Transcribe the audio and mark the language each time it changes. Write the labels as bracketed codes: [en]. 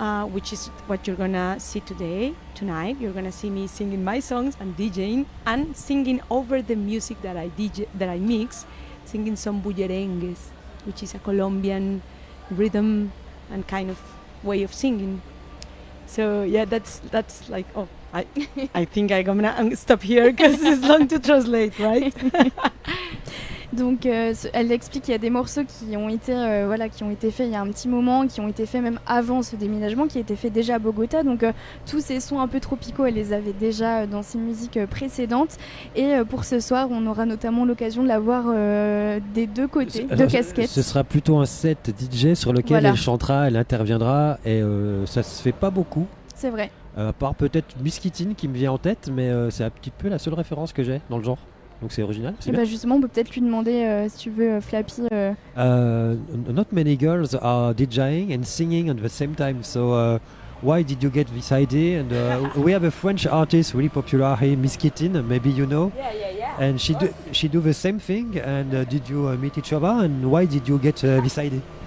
[en] Which is what you're gonna see tonight. You're gonna see me singing my songs and DJing and singing over the music that I mix, singing some bullerengues, which is a Colombian rhythm and kind of way of singing. So yeah, that's like I think I'm gonna stop here because it's long to translate, right? [fr] Donc elle explique qu'il y a des morceaux qui ont été faits il y a un petit moment, qui ont été faits même avant ce déménagement, qui étaient faits déjà à Bogota. Donc tous ces sons un peu tropicaux, elle les avait déjà dans ses musiques précédentes. Et pour ce soir, on aura notamment l'occasion de la voir des deux côtés, deux casquettes. Ce sera plutôt un set DJ sur lequel elle chantera, elle interviendra, et ça se fait pas beaucoup. C'est vrai. À part peut-être Miskitine qui me vient en tête, mais c'est un petit peu la seule référence que j'ai dans le genre. Donc c'est original. Et bah justement, on peut peut-être lui demander si tu veux, Flappy. [en] Not many girls are DJing and singing at the same time, so why did you get this idea? And we have a French artist really popular here, Miss Kittin, maybe you know. Yeah. And she do the same thing. And did you meet each other? And why did you get this idea?